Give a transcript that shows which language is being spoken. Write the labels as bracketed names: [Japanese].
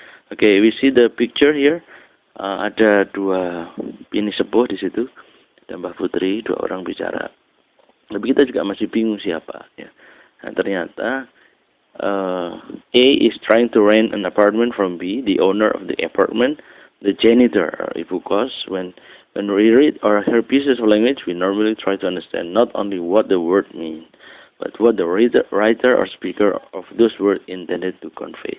[English] Oke, we see the picture here. [Indonesian] Ada dua bini sepuh di situ. Dan Mbah Putri, dua orang bicara. Tapi kita juga masih bingung siapa ya. Nah, ternyata [English] A is trying to rent an apartment from B, the owner of the apartment, the janitor, or ibu kos. When we read or hear pieces of language, we normally try to understand not only what the word means, but what the writer or speaker of those words intended to convey.